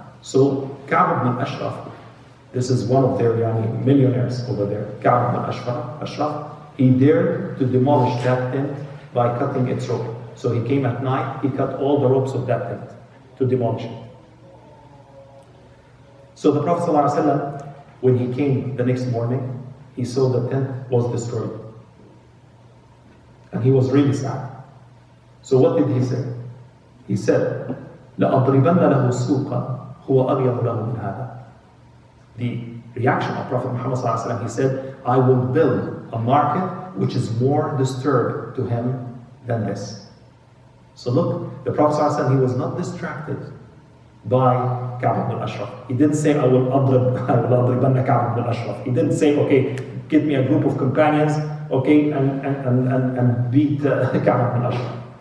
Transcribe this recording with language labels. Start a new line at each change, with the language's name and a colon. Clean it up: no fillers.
English: So, Ka'b ibn Ashraf, this is one of their millionaires over there, Ka'b ibn Ashraf, he dared to demolish that tent by cutting its rope. So he came at night, he cut all the ropes of that tent to demolish it. So the Prophet ﷺ, when he came the next morning, he saw the tent was destroyed. And he was really sad. So what did he say? He said,
Arabic: لَأَضْرِبَنَّ لَهُ سُوقًا هُوَ أَبْيَضُ لَهُ مِنْ هَذَا.
English: The reaction of Prophet Muhammad ﷺ, he said, I will build a market which is more disturbed to him than this. So look, the Prophet ﷺ, he was not distracted by Ka'b ibn Ashraf. He didn't say, I will adribanna Ka'b ibn Ashraf. He didn't say, okay, get me a group of companions, okay, and beat Ka'b ibn Ashraf.